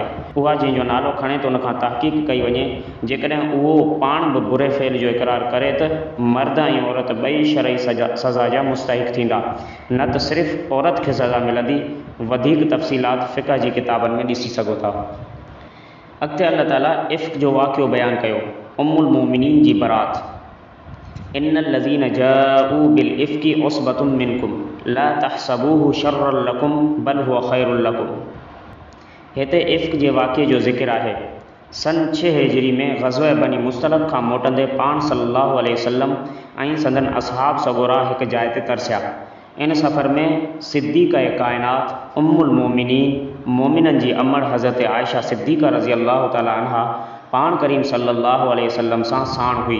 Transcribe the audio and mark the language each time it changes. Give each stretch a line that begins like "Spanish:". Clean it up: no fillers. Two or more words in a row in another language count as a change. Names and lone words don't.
Sindhi: उहा जंहिंजो नालो खणे त उनखां तहक़ीक़ कई वञे। जेकॾहिं उहो पाण बि बुरे फ़ेल जो इक़रार करे त मर्द ऐं औरत ॿई शरई सज़ा जा मुस्तहिक़ थींदा, न त सिर्फ़ु औरत खे सज़ा मिलंदी। वधीक तफ़सीलात फ़िक़ह जी किताबनि में ॾिसी सघो था। अॻिते अल्लाह ताला इफ़्क जो वाक़ियो बयानु कयो। उम्मुल मोमिनीन जी बरात।
Arabic: إن الذين جاءوا بالإفك عصبة منكم لا تحسبوه شرا لكم بل هو خير لكم.
Sindhi: हिते इफ़्क जे वाक़िए जो ज़िक्र आहे। सन 6 हिजरी में ग़ज़वा बनी मुस्तलिक़ खां मोटंदे पाण
Arabic: صلى الله عليه وسلم
Sindhi: ऐं संदन असहाब सगोरा हिकु जाइ ते तरसिया। इन सफ़र में सिद्दीक़ा कायनात उम्मुल मोमिनीन मोमिननि जी अमड़ हज़रत आयशा सिद्दीक़ा
Arabic: رضي الله تعالى عنها
Sindhi: पाण करीम
Arabic: صلى الله عليه وسلم
Sindhi: सां साण हुई।